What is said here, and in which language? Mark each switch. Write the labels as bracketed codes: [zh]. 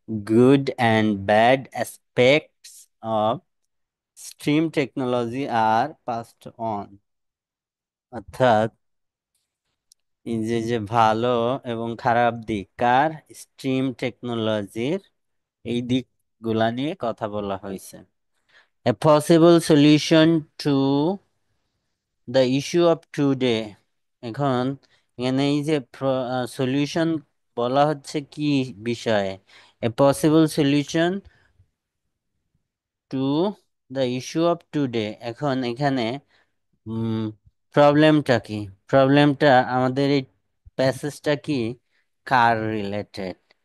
[en] Good and bad aspects of stream technology are passed on. [bn] অর্থাৎ এই যে যে ভালো এবং খারাপ দিক কার? স্ট্রিম টেকনোলজির, এই দিকগুলা নিয়ে কথা বলা হয়েছে। [en] A possible solution to the issue of today। [bn] এখন এখানে এই যে সলিউশন বলা হচ্ছে কি বিষয়ে, [en] A possible solution to the issue of today. [bn] এখন এখানে প্রবলেমটা কি? প্রবলেমটা আমাদের এই প্যাসেজটা কি? কার রিলেটেড।